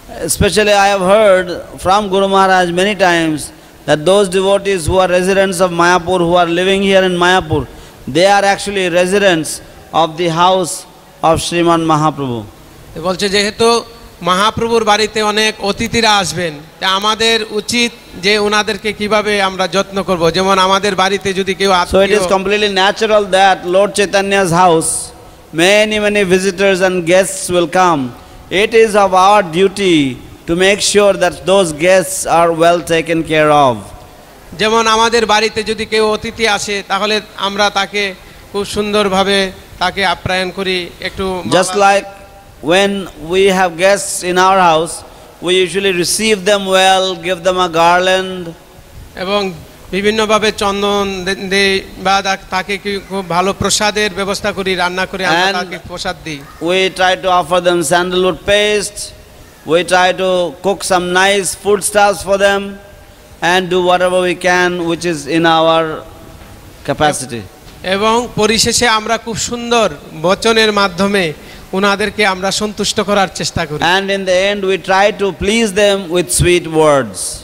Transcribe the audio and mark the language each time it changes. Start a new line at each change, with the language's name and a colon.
English: Especially I have heard from Guru Maharaj many times that those devotees who are residents of Mayapur, who are living here in Mayapur, they are actually residents of the house of Sriman Mahaprabhu.
Bangla: বলছে যেহেতু মহাপ্রভুর বাড়িতে অনেক অতিথিরা আসবেন, তা আমাদের উচিত যে ওনাদেরকে কিভাবে আমরা যত্ন করব, যেমন আমাদের বাড়িতে যদি কেউ
English: So it is completely natural that Lord Chaitanya's house, many visitors and guests will come. It is of our duty to make sure that those guests are well taken care of.
Bangla: যেমন আমাদের বাড়িতে যদি কেউ অতিথি আসে তাহলে আমরা তাকে খুব সুন্দরভাবে তাকে আপ্যায়ন করি একটু।
English: Just like when we have guests in our house, we usually receive them well, give them a garland.
Bangla: এবং বিভিন্নভাবে চন্দন দেই বা তাকে খুব ভালো প্রসাদের ব্যবস্থা করি, রান্না করে আমরা তাকে প্রসাদ দিই।
English: We try to offer them sandalwood paste. We try to cook some nice foodstuffs for them. and do whatever we can which is in our capacity.
Bangla: এবং পরিশেষে আমরা খুব সুন্দর বচনের মাধ্যমে ওনাদেরকে আমরা সন্তুষ্ট করার চেষ্টা করি।
English: And in the end we try to please them with sweet words.